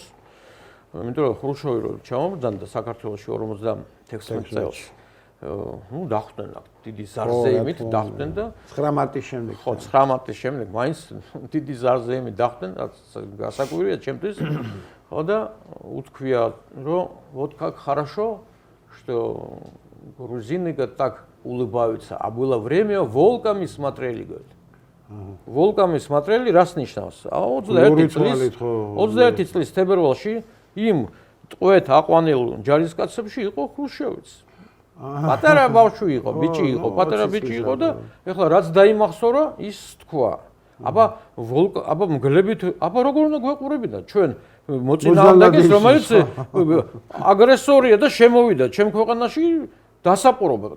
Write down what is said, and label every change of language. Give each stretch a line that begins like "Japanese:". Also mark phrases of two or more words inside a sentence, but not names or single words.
Georgian: იმიტომ რომ ხრუშოვი რო ჩამოვდანდა საქართველოში 56 წელს. დახვდნენ დიდი ზარზეიმით, დახვდნენ და 9 მარტის შემდეგ. ხო, 9 მარტის შემდეგ მაინც დიდი ზარზეიმით დახვდნენ, გასაკვირია ჩემთვის. ხო და უთქვია, რომ
Russian: вот как хорошо, что грузины так улыбаются, а было время волками смотрели, говорит. Волками смотрели, раз ნიშნავს.
Georgian: 21 წლის თებერვალში იმ ტყვეთ აყვანილ ჯარისკაცებში იყო ხრუშოვიც. პატარა ბავშვი იყო, ბიჭი იყო, პატარა ბიჭი იყო და ეხლა რაც დაიმახსოვრა, ის თქვა. აბა მგლებით, აბა როგორ უნდა გვეყურებინა ჩვენ მოწინააღმდეგეს, რომელიც აგრესორია და შემოვიდა ჩემ ქვეყანაში დასაპყრობად.